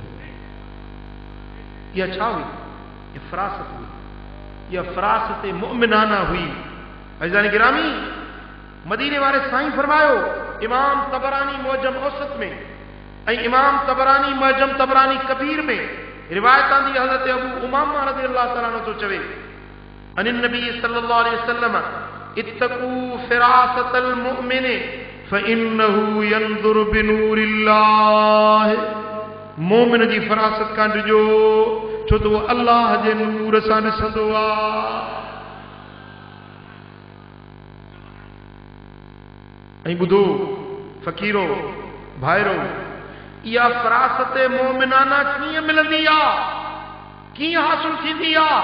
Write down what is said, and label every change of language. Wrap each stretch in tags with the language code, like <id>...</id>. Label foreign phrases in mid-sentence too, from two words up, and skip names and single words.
<sd>इहा छा हुई? इहा फ़रासत हुई, इहा फ़रासत मुमिनाना हुई। अज़ीज़ान गिरामी, मदीने वारे साईं फरमायो, इमाम तबरानी मुअज्जम औसत में ऐं इमाम तबरानी मुअज्जम तबरानी कबीर में रिवायत आंदी, हज़रत अबू उमामा</sd> <ar>رضي الله تعالى عنه</ar> <sd>तो चवे,</sd> <ar>عن النبي صلى الله عليه وسلم اتقوا فراسة المؤمن فإنه ينظر بنور الله.</ar> <sd>मोमिन जी फ़रासत खां ॾिजो, छो त उहो अल्लाह जे नूर सां ॾिसंदो आहे। ऐं ॿुधो फ़क़ीरो भाइरो, इहा फ़रासत मोमिनाना कीअं मिलंदी आहे, कीअं हासिल थींदी आहे?</sd>